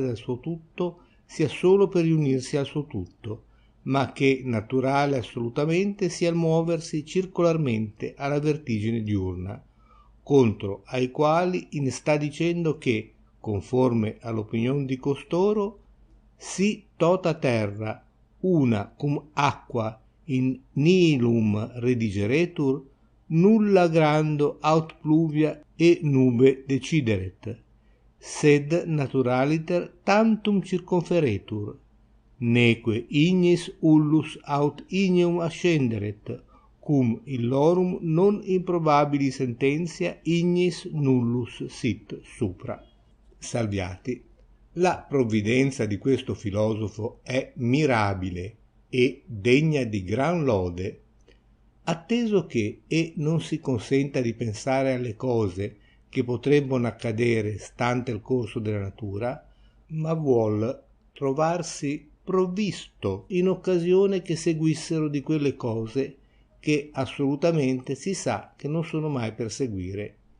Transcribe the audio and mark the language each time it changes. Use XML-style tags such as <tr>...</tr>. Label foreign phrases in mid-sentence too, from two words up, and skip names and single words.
<it>dal suo tutto sia solo per riunirsi al suo tutto, ma che naturale assolutamente sia il muoversi circolarmente alla vertigine diurna, contro ai quali in sta dicendo che, conforme all'opinion di costoro,</it> <la>si tota terra una cum aqua in nihilum redigeretur, nulla grando aut pluvia e nube decideret, sed naturaliter tantum circonferetur, neque ignis ullus aut igneum ascenderet, cum illorum non improbabili sententia ignis nullus sit supra.</la> <it>Salviati. La provvidenza di questo filosofo è mirabile e degna di gran lode, atteso che non si consenta di pensare alle cose che potrebbero accadere stante il corso della natura, ma vuol trovarsi provvisto in occasione che seguissero di quelle cose che assolutamente si sa che non sono mai per seguire.</it>